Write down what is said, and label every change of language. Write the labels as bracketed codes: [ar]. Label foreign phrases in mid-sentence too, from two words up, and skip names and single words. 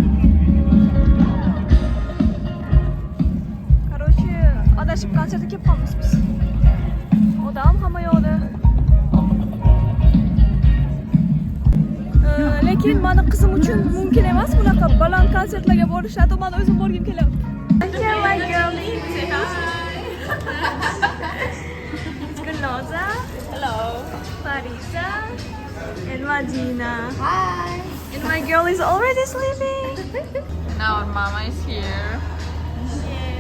[uz] Короче, adashib konsertga kelib qolamiz biz. Odam hamma yoqda. Lekin meni qizim uchun mumkin emas bunaqa baland konsertlarga borish. Hatto men o'zim borgim kelyapti. [en] Here my girlie. Say hi. It's Gulnoza. Hello. Farisa. And Madina. Hi. And my girl is already sleeping. Now our mama is here. Yeah.